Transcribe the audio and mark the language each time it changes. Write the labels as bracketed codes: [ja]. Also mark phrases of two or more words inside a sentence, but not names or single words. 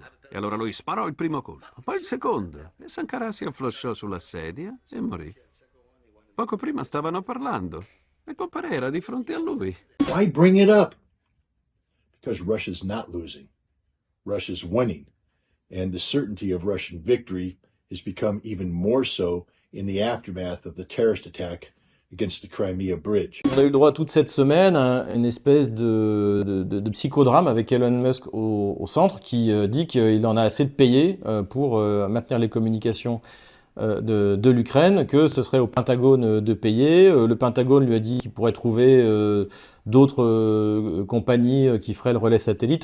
[it] E allora lui sparò il primo colpo, poi il secondo, e Sankara si afflosciò sulla sedia e morì. Poco prima stavano parlando e Comparé era di fronte a lui. [en] Why bring it up? Because Russia's not losing. Russia's winning. And the certainty of Russian victory has become even more so in the aftermath of the terrorist attack against the Crimea Bridge. [fr] On a eu le droit toute cette semaine à une espèce de psychodrame avec Elon Musk au centre qui dit qu'il en a assez de payer pour maintenir les communications de l'Ukraine, que ce serait au Pentagone de payer. Le Pentagone lui a dit qu'il pourrait trouver d'autres compagnies qui feraient le relais satellite.